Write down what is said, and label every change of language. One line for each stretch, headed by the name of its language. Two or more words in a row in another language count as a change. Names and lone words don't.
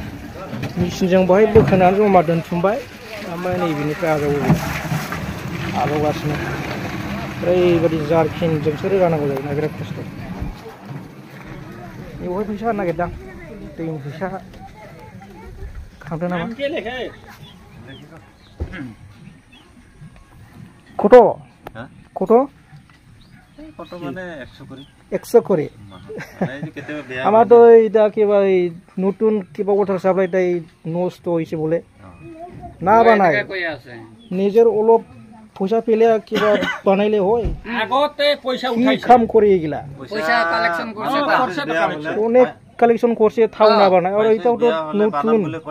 Bodo: मेचिनजों बाहाय बोखोनानै जमा दोनथुमबाय, ओमफ्राय नैबेनिफ्राय आजावगासिनो। ओरैबादि जारखिनजोंसो रोगानांगौ जायोना, बिराद खस्थ'। बेवहाय फैसा होनो नागिरदां, दैनि फैसा खांदों नामा?
Bangla: কত মানে 100 করে আমার তো এটা কিবা নতুন কিবা
English: water supply
Bangla: নষ্ট হয়েছে বলে না বানায় নিজের অলপ পয়সা পেলে কিবা বানাইলে হয় আগতে পয়সা উঠাইছে কাম করে এগুলা পয়সা কালেকশন করছে অনেক কালেকশন করছে থাও না বানায় আর এটাও তো নতুন